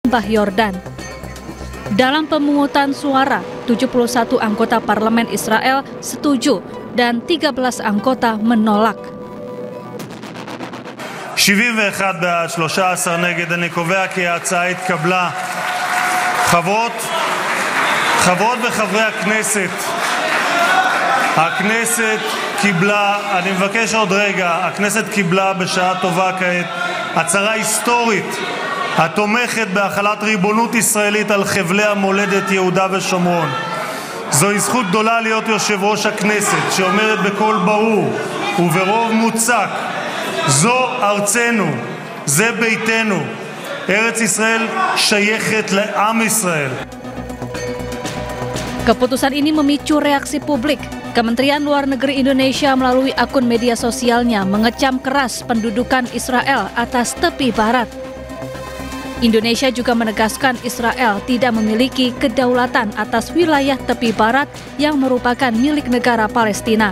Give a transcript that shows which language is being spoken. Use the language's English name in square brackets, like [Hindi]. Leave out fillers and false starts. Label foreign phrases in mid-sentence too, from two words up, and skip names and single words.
[Indonesian] Lembah Yordan. Dalam pemungutan suara, 71 anggota parlemen Israel setuju dan 13 anggota menolak. [Hebrew] 71 בעד, 13 נגד. אני קובע כי ההצעה התקבלה. חברות וחברי הכנסת, הכנסת קיבלה, אני מבקש עוד רגע, הכנסת קיבלה בשעה טובה כעת הצהרה היסטורית התומכת בהחלת ריבונות ישראלית על חבלי המולדת יהודה ושומרון. זוהי זכות גדולה להיות יושב ראש הכנסת שאומרת בקול ברור וברוב מוצק, זו ארצנו, זה ביתנו, ארץ ישראל שייכת לעם ישראל. [Indonesian] Keputusan ini memicu reaksi publik. Kementerian Luar Negeri Indonesia melalui akun media sosialnya mengecam keras pendudukan Israel atas tepi barat. Indonesia juga menegaskan Israel tidak memiliki kedaulatan atas wilayah tepi barat yang merupakan milik negara Palestina.